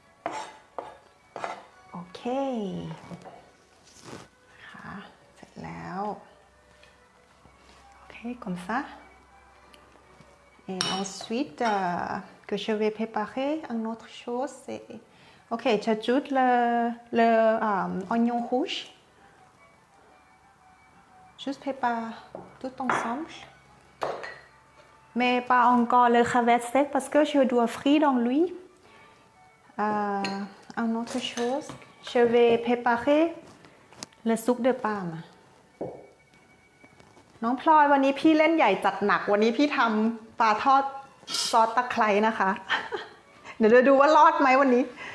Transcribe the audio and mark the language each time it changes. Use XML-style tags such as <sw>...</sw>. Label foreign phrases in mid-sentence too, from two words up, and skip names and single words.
<th>OK. ค่ะเสร็จแล้ว</th> <fr>comme ça. Et ensuite, que je vais préparer une autre chose, c'est... Ok, j'ajoute le oignon rouge. Juste prépare tout ensemble. Mais pas encore le crevette sec parce que je dois frire dans l'huile. Une autre chose, je vais préparer le soupe de Parme.</fr> <th>น้องพลอยวันนี้พี่เล่นใหญ่จัดหนักวันนี้พี่ทำปลาทอดซอสตะไคร้นะคะ เดี๋ยวจะดูว่ารอดไหมวันนี้</th>